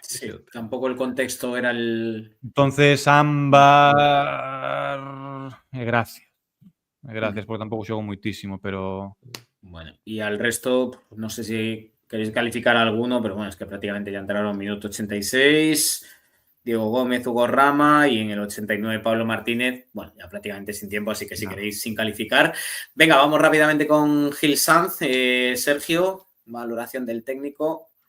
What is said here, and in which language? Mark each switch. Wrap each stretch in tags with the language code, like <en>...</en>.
<es>Sí, tampoco el contexto era el... Entonces, Ámbar... Gracias.</es> <gl>Gracias, porque tampouco xogou moitísimo, pero...</gl> <es>Bueno, y al resto, no sé si queréis calificar alguno, pero bueno, es que prácticamente ya entraron en minuto 86, Diego Gómez, Hugo Rama y en el 89 Pablo Martínez, bueno, ya prácticamente sin tiempo, así que si queréis sin calificar. Venga, vamos rápidamente con Gil Sanz. Sergio, valoración del técnico.</es>